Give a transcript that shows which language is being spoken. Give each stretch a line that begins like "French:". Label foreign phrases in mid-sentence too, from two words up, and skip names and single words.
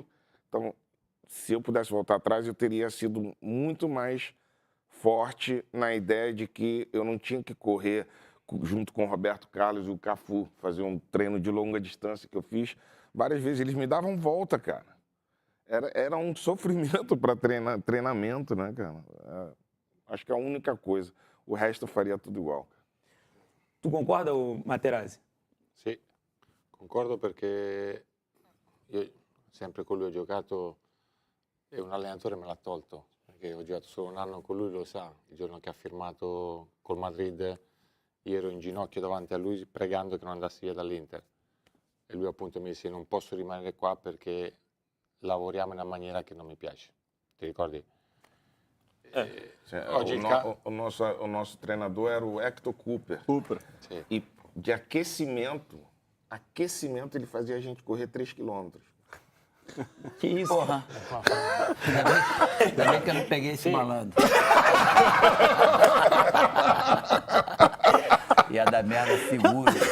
Portuguese: Então, se eu pudesse voltar atrás, eu teria sido muito mais forte na ideia de que eu não tinha que correr junto com o Roberto Carlos e o Cafu, fazer um treino de longa distância que eu fiz. Várias vezes eles me davam volta, cara. Era um sofrimento para treinamento, né, cara? Acho que é a única coisa. O resto eu faria tudo igual. Tu concorda, Materazzi?
Italian: Sì, concordo perché io sempre con lui ho giocato e un allenatore me l'ha tolto, perché ho giocato solo un anno con lui, lo sa, il giorno che ha firmato col Madrid io ero in ginocchio davanti a lui pregando che non andassi via dall'Inter e lui appunto mi disse non posso rimanere qua perché lavoriamo in una maniera che non mi piace, ti ricordi? Oggi
Portuguese: O nosso treinador era o Hector Cooper.
Italian: Sì.
Portuguese: E de aquecimento ele fazia a gente correr 3 quilômetros. Que isso? Porra. Ainda bem que eu não peguei esse malandro. Ia dar merda seguro.